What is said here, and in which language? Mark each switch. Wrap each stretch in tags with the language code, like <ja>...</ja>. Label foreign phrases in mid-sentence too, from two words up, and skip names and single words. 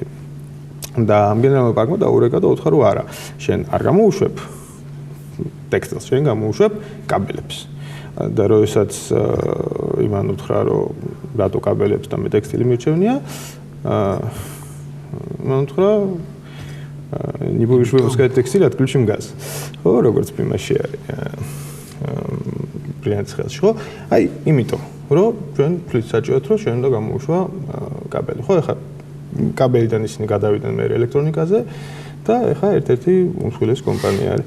<ka>და ამ გენერალმა პაკმა დაურეკა და უთხრა რომ არა, შენ არ გამოუშვებ ტექსტილს, შენ გამოუშვებ კაბელებს. და როდესაც იმან უთხრა რომ რატო კაბელებს და მე ტექსტილი მირჩევნია, მან უთხრა</ka> <ru>не будешь выпускать текстиль, отключим газ.</ru> <ka>ხო, როგორც იმაში არის. ბრიანს ხელში, ხო? აი, იმიტომ, რომ ჩვენ თვით საჭიროა, რომ ჩვენ უნდა გამოუშვა კაბელი. ხო, ეხლა კაბელიდან ისინი გადავიდნენ მე ელექტრონიკაზე და ეხლა ერთ-ერთი უმსხვილესი კომპანია არის.</ka>